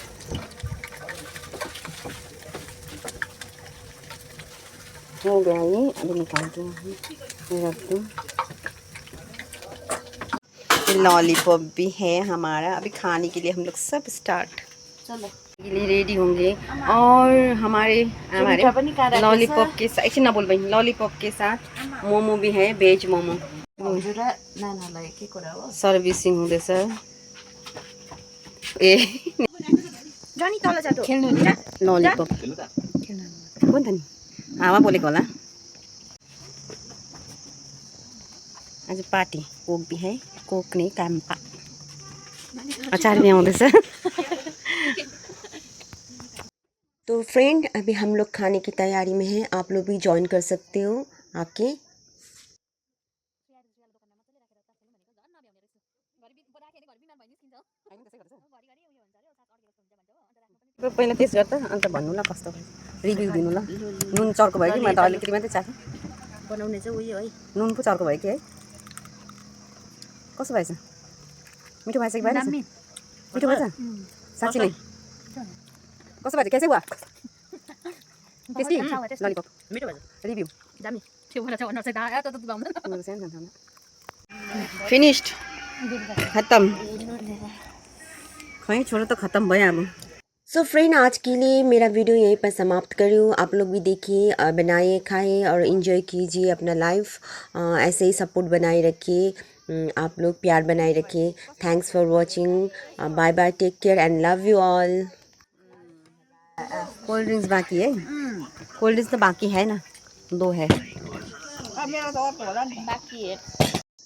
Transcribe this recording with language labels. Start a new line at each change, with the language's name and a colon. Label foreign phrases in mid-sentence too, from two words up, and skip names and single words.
Hindi: हो गया ये, अभी निकालती हूँ, रख दूँ। लॉलीपॉप भी है हमारा। अभी खाने के लिए हम लोग सब स्टार्ट चलो के लिए रेडी होंगे। और हमारे लॉलीपॉप के साथ ना बोल भाई, लॉलीपॉप के साथ मोमो भी है, वेज मोमो।
Nepali: सर्भिसिङ हुँदैछ। ए लॉलीपॉप हो नि त नि, आमा बोलेको होला।
Hindi: आज पार्टी कोक भी है, कोक नहीं काम्पा।
Nepali: अचार भी आउँदैछ।
Hindi: तो फ्रेंड अभी हम लोग खाने की तैयारी में हैं। आप लोग भी ज्वाइन कर सकते हो आके।
Nepali: पहिला टेस्ट गर त अन्त भन्नु ल कस्तो भयो, रिभ्यू दिनु ल। नुन चर्को भयो कि मैले त अलिकति मात्रै चाखेँ। बनाउने चाहिँ उयो है, नुन पो चर्को भयो कि है, कस्तो भएछ? मिठो भएछ कि भएन? मिठो भएछ साँच्ची नै? कस्तो भएछ?
Hindi: कैसे हुआ?
Nepali: टेस्टी लॉलीपॉप मिठो भएछ।
English: review finished, खत्म।
Nepali: खै
Hindi: छोड़ो तो खत्म
Nepali: भयो अब।
English: so friend
Hindi: आज के लिए मेरा वीडियो यहीं पर समाप्त करी हूँ। आप लोग भी देखिए, बनाइए, खाइए और इन्जॉय कीजिए अपना लाइफ। ऐसे ही सपोर्ट बनाए रखिए, आप लोग प्यार बनाए रखिए।
English: thanks for watching. bye bye, take care and love you all. cold drinks
Hindi: बाकी है?
English: cold drinks
Hindi: तो बाकी है ना, 2 है। बाकी है।